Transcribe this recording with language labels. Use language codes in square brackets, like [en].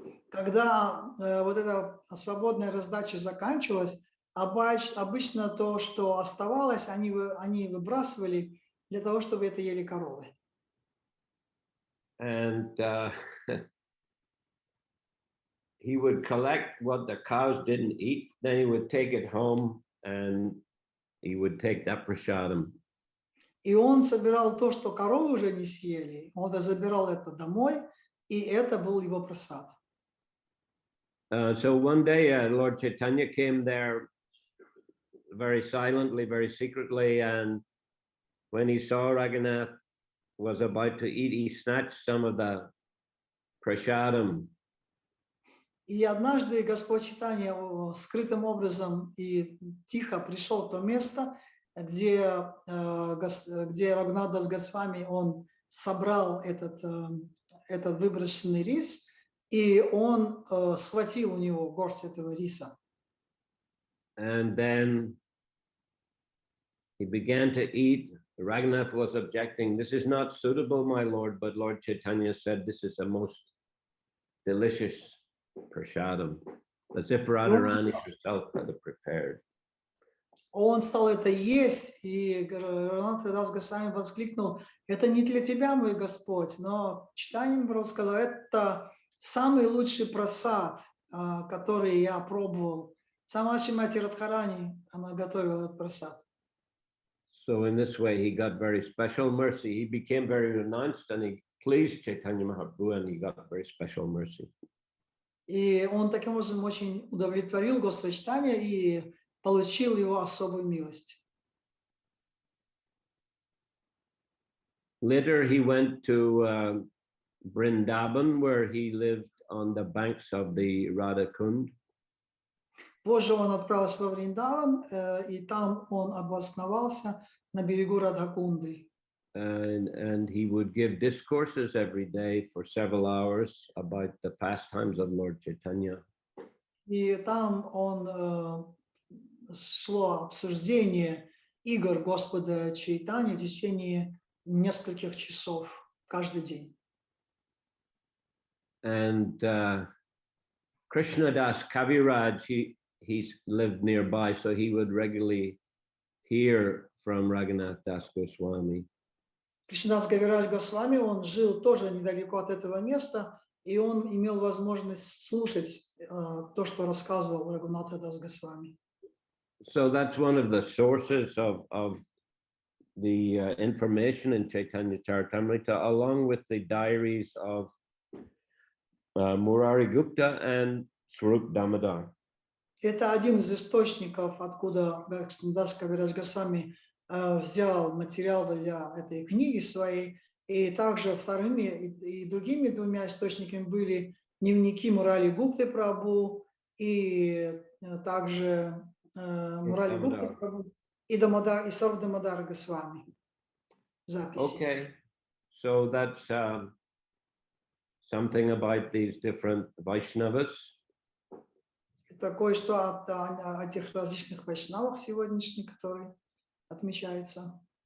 [ru] Когда вот эта свободная раздача заканчивалась, обычно то, что оставалось, они выбрасывали для того, чтобы это ели коровы. [en] And he would collect what the cows didn't eat, then he would take it home and he would take that prasadam. [ru] И он собирал то, что коровы уже не съели, он забирал это домой, и это был его прасад. [en] So one day Lord Chaitanya came there very silently, very secretly, and when he saw Raghunath was about to eat, he snatched some of the prasadam. [ru] И однажды Господь Чайтанья скрытым образом и тихо пришел в то место, где Рагунат Дас Госвами, он собрал этот выброшенный рис, и он схватил у него горсть этого риса. [en] And then he began to eat. Raghunath was objecting, this is not suitable, my lord, but Lord Chaitanya said this is a most delicious prasadam, as if Radharani herself had prepared. [ru] Он стал это есть, и Рагунат Дас Госвами воскликнул, это не для тебя, мой Господь, но Чайтанья Махапрабху сказал, это самый лучший прасад, который я пробовал. Сама Шримати Радхарани, она готовила этот прасад. [en] So in this way, he got very special mercy. He became very renounced and he pleased Chaitanya Mahaprabhu and he got very special mercy. [ru] И он таким образом очень удовлетворил Господа и получил его особую милость. [en] Later, he went to Vrindavan, where he lived on the banks of the Radha Kund. [ru] Позже он отправился во Вриндаван, и там он обосновался на берегу Радхакунды. [en] And he would give discourses every day for several hours about the pastimes of Lord Chaitanya. [ru] И там он шло обсуждение игр Господа Чайтани в течение нескольких часов каждый день. [en] And Krishnadas Kaviraj, he lived nearby, so he would regularly hear from Raghunath Das Goswami. [ru] Кришнадас Кавирадж Госвами, он жил тоже недалеко от этого места, и он имел возможность слушать то, что рассказывал Рагунатха Дас Госвами. [en] So that's one of the sources of the information in Chaitanya Charitamrita, along with the diaries of Murari Gupta and Swarup Damodar. [ru] Это один из источников, откуда Кришнадас Кавирадж Госвами взял материал для этой книги своей, и также вторыми и другими двумя источниками были дневники Мурали Гупты Прабху и также Мурали Гупты Прабху и Дамодар и Сарв Дамодар Госвами. Записи. [en] Okay, so that's something about these different Vaishnavas. [ru] Это кое-что о этих различных вайшнавах сегодняшних, которые отмечаются.